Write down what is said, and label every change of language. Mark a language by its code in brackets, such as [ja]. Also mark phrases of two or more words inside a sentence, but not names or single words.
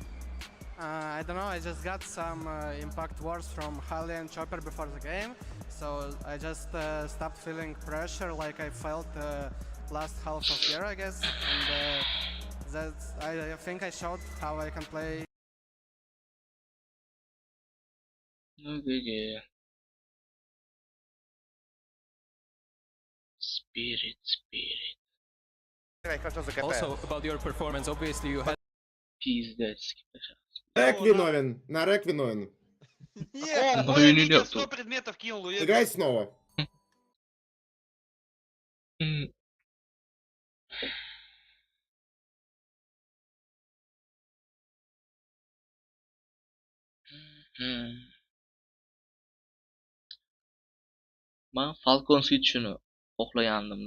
[en] I don't know, I just got some impact words from Halley and Chopper before the game, so I just stopped feeling pressure like I felt last half of year, I guess, and I think I showed how I can play. Okay. Spirit. Also about your performance, obviously you had. [ru] Пиздец. Рек виновен. На рек виновен. Нет, Коля видел 100 предметов кинул. Играй снова. [uz] Men Falconsga tushuni xohlagandim-da.